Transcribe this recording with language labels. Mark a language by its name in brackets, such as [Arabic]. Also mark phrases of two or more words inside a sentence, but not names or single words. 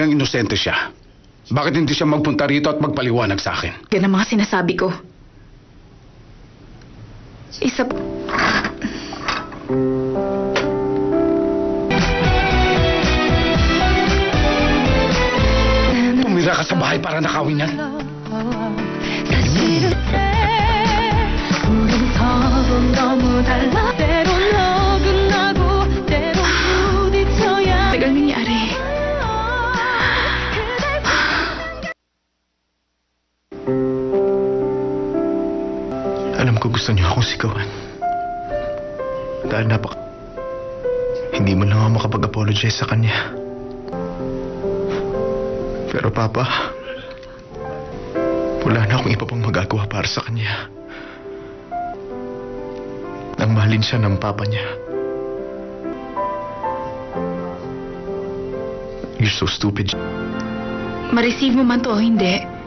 [Filipino] talagang inosente siya. Bakit hindi siya magpunta rito at magpaliwanag sa akin? yan ang mga sinasabi ko. Isa po. Tumira ka sa bahay para nakawin yan. [Korean] 사실은 우린 서로 너무 달라 때론 어긋나고 때론 부딪혀야 [Filipino] Tagal nangyari. Alam ko gusto niyo akong sigawan. Dahil hindi mo lang ako makapag-apologize sa kanya. Pero Papa, wala na akong iba pang magagawa para sa kanya. Nang mahalin siya ng Papa niya. [English] You're so stupid. [Filipino] Ma-receive mo man to o hindi.